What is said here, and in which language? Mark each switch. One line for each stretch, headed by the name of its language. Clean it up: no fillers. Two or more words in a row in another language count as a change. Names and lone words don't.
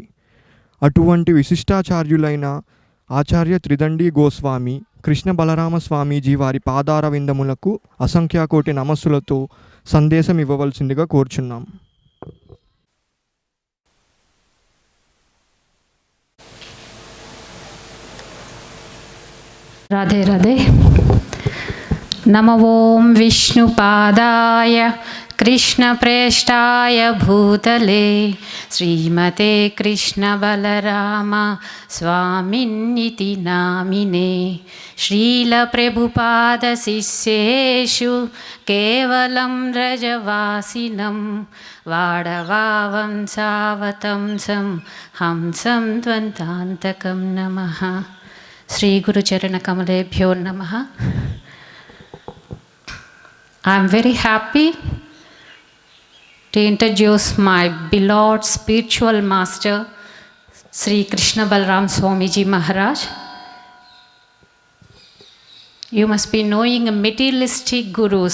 Telugu: అటువంటి విశిష్టాచార్యులైన ఆచార్య త్రిదండి గోస్వామి కృష్ణ బలరామ స్వామీజీ వారి పాదార విందములకు అసంఖ్యాకోటి నమస్సులతో సందేశం ఇవ్వవలసిందిగా కోరుచున్నాం. రాధే రాధే.
Sanskrit: నమో ఓం విష్ణుపాదాయ कृष्णप्रेष्ठाय भूतले श्रीमते कृष्णबलराम स्वामिन्निति नामिने श्रीलप्रभुपादशिष्येषु केवलं व्रजवासिनं वाडवावंसावतंसं हंसं द्वन्द्वान्तकं नमः. श्रीगुरुचरणकमलेभ्यो नमः.
English: I am very happy to introduce my beloved spiritual master, Sri Krishna Balaram Swamiji Maharaj. You must be knowing materialistic gurus.